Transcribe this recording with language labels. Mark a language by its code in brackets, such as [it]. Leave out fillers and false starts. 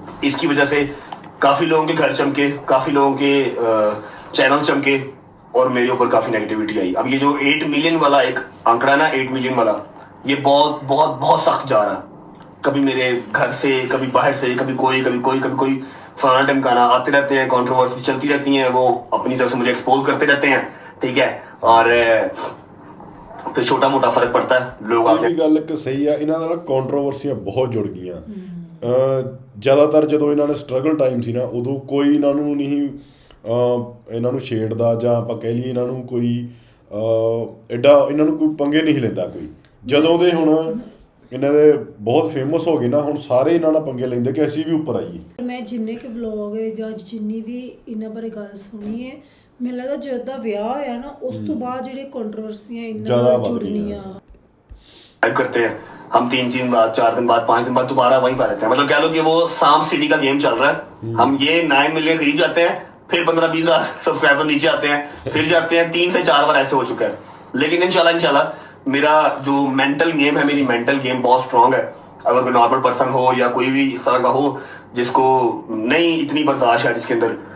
[hi] इसकी वजह से काफ़ी लोगों के घर चमके काफ़ी लोगों के चैनल चमके और मेरे ऊपर काफ़ी नेगेटिविटी आई अब ये जो 8 मिलियन वाला एक आंकड़ा ना 8 मिलियन वाला ये बहुत बहुत बहुत सख्त जा रहा है कभी मेरे घर से कभी बाहर से कभी कोई फलाना ढमकाना आते रहते हैं कंट्रोवर्सी चलती रहती हैं वो अपनी तरफ से मुझे एक्सपोज करते रहते हैं ठीक है और फिर छोटा मोटा फर्क पड़ता है लोग [pa] ਆਗੇ ਗੱਲ ਇੱਕ ਸਹੀ ਆ ਇਹਨਾਂ ਨਾਲ ਕੰਟਰੋਵਰਸੀਆਂ ਬਹੁਤ ਜੁੜ ਗਈਆਂ ਜ਼ਿਆਦਾਤਰ ਜਦੋਂ ਇਹਨਾਂ ਨੇ ਸਟਰਗਲ ਟਾਈਮ ਸੀ ਨਾ ਉਦੋਂ ਕੋਈ ਇਹਨਾਂ ਨੂੰ ਨਹੀਂ ਇਹਨਾਂ ਨੂੰ ਛੇੜਦਾ ਜਾਂ ਆਪਾਂ ਕਹਿ ਲਈਏ ਇਹਨਾਂ ਨੂੰ ਕੋਈ ਐਡਾ ਇਹਨਾਂ ਨੂੰ ਕੋਈ ਪੰਗੇ ਨਹੀਂ ਲੈਂਦਾ ਕੋਈ ਜਦੋਂ ਦੇ ਹੁਣ ਇਹਨਾਂ ਦੇ ਬਹੁਤ ਫੇਮਸ ਹੋ ਗਏ ਨਾ ਹੁਣ ਸਾਰੇ ਇਹਨਾਂ ਨਾਲ ਪੰਗੇ ਲੈਂਦੇ ਕਿ ਅਸੀਂ ਵੀ ਉੱਪਰ ਆਈਏ ਮੈਂ ਜਿੰਨੇ ਕਿ ਵਲੌਗ ਜਾਂ ਜਿੰਨੀ ਵੀ ਇਹਨਾਂ ਬਾਰੇ ਗੱਲ ਸੁਣੀ ਹੈ ਮੈਨੂੰ ਲੱਗਦਾ ਜਦ ਦਾ ਵਿਆਹ ਹੋਇਆ ਨਾ ਉਸ ਤੋਂ ਬਾਅਦ ਜਿਹੜੇ ਕੰਟਰੋਵਰਸੀਆਂ ਇਹਨਾਂ ਨਾਲ ਜੁੜਨੀਆਂ [hi] करते हैं हम 3 दिन बाद 4 दिन बाद 5 दिन बाद दोबारा वहीं पर रहते हैं मतलब कह लो कि वो सांप सीढ़ी का गेम चल रहा है हम ये 9 मिलियन करीब जाते हैं फिर 15-20 हज़ार सब्सक्राइबर नीचे आते हैं फिर जाते हैं 3 से 4 बार ऐसे हो चुका है लेकिन इंशाल्लाह मेरा जो मेंटल गेम है मेरी मेंटल गेम बहुत स्ट्रांग है अगर कोई नॉर्मल पर्सन हो या कोई भी इस तरह का हो जिसको नहीं इतनी बर्दाश्त है जिसके अंदर